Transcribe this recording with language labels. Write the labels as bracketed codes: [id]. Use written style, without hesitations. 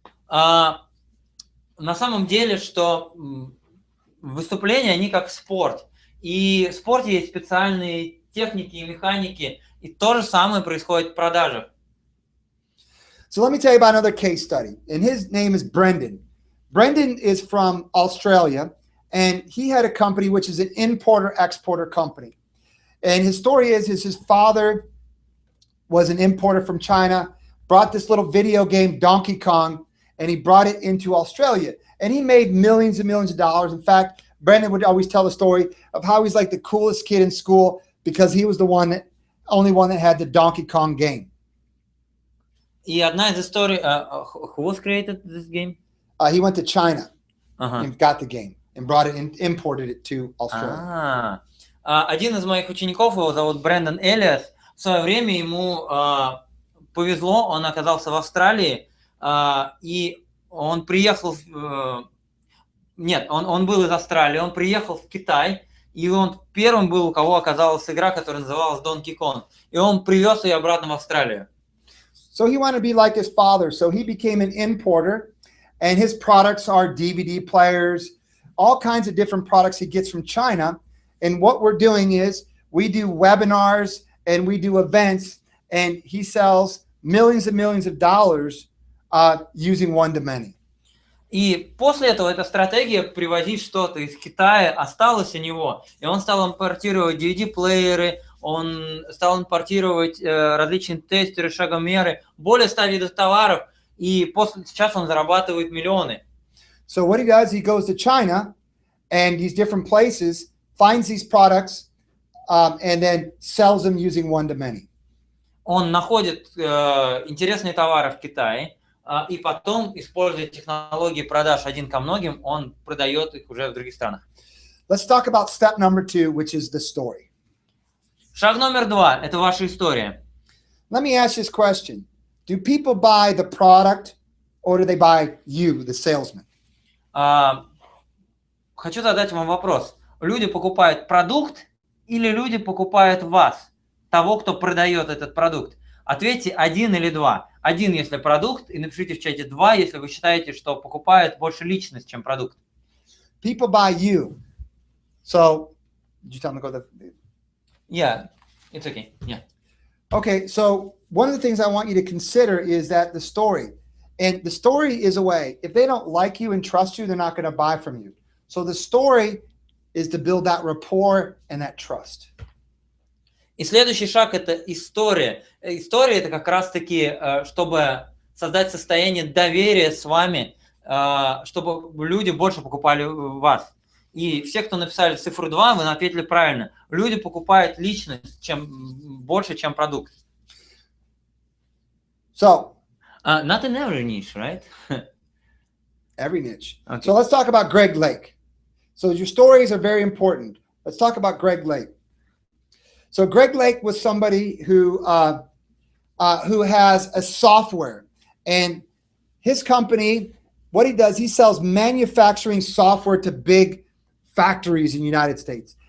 [ru] На самом деле, что выступления, они как спорт. И в спорте есть специальные техники и механики. И то же самое происходит в продажах. [en] So let me tell you about another case study. And his name is Brendan. Brendan is from Australia, and he had a company which is an importer-exporter company. And his story is his father was an importer from China, brought this little video game, Donkey Kong, and he brought it into Australia. And he made millions and millions of dollars. In fact, Brendan would always tell the story of how he's like the coolest kid in school because he was the only one that had the Donkey Kong game. [ru] И одна из историй... [en] who was created this game? He went to China and got the game and brought it and imported it to Australia. [ru] Один из моих учеников, его зовут Брэндон Элиас, в свое время ему повезло, он оказался в Австралии, и он приехал... Нет, он был из Австралии, он приехал в Китай, и он первым был, у кого оказалась игра, которая называлась Donkey Kong, и он привез ее обратно в Австралию. [en] So he wanted to be like his father, so he became an importer. And his products are DVD players, all kinds of different products he gets from China. And what we're doing is we do webinars and we do events, and he sells millions and millions of dollars using one-to-many. [ru] И после этого эта стратегия привозить что-то из Китая осталась у него. И он стал импортировать DVD-плееры, он стал импортировать различные тестеры, шагомеры, более 100 видов товаров. И сейчас он зарабатывает миллионы. [en] So what he does, he goes to China and these different places, finds these products, and then sells them using one-to-many. [ru] Он находит интересные товары в Китае, и потом, используя технологии продаж один ко многим, он продает их уже в других странах. [en] Let's talk about step number 2, which is the story. [ru] Шаг номер 2 – это ваша история. [en] Let me ask you this question. Do people buy the product or do they buy you, the salesman? [ru] Хочу задать вам вопрос. Люди покупают продукт или люди покупают вас, того, кто продает этот продукт? Ответьте 1 или 2. 1, если продукт, и напишите в чате 2, если вы считаете, что покупает больше личность, чем продукт. [en] People buy you. So, did you tell them to go to Yeah, it's okay. Yeah. Okay, so one of the things I want you to consider is that the story. And the story is a way. If they don't like you and trust you, they're not going to buy from you. So the story is to build that rapport and that trust. [ru] И следующий шаг – это история. История – это как раз-таки, чтобы создать состояние доверия с вами, чтобы люди больше покупали вас. И все, кто написали цифру 2, вы ответили правильно. Люди покупают личность больше, чем продукт. [en] So, Not in every niche, right? every niche. Okay. So let's talk about Greg Lake. So your stories are very important. Let's talk about Greg Lake. So Greg Lake was somebody who has a software, and his company, what he does, he sells manufacturing software to big factories in the United States.